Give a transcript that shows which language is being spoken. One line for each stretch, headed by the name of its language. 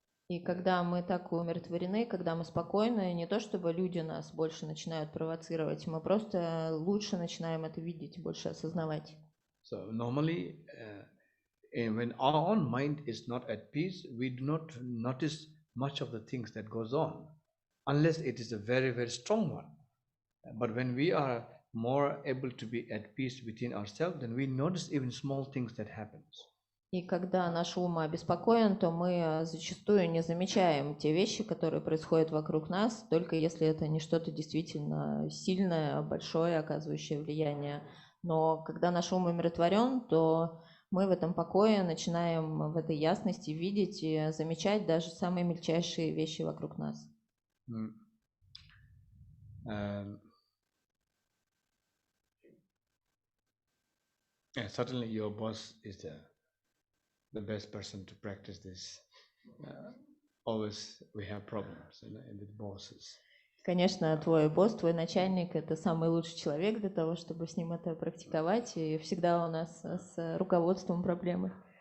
Russian: И когда мы так умиротворены, когда мы спокойны, не то чтобы люди нас больше начинают провоцировать, мы просто лучше начинаем это видеть, больше осознавать.
English: So normally, when our own mind is not at peace, we do not notice much of the things that goes on, unless it is a very, very strong one. But when we are more able to be at peace within ourselves, then we notice even small things that happens.
Russian: И когда наш ум обеспокоен, то мы зачастую не замечаем те вещи, которые происходят вокруг нас, только если это не что-то действительно сильное, большое, оказывающее влияние. Но когда наш ум умиротворен, то мы в этом покое начинаем в этой ясности видеть и замечать даже самые мельчайшие вещи вокруг нас.
English: Certainly your boss is the best person to practice this. Always we have problems with bosses.
Russian: Конечно, твой босс, твой начальник – это самый лучший человек для того, чтобы с ним это практиковать, и всегда у нас с руководством проблемы.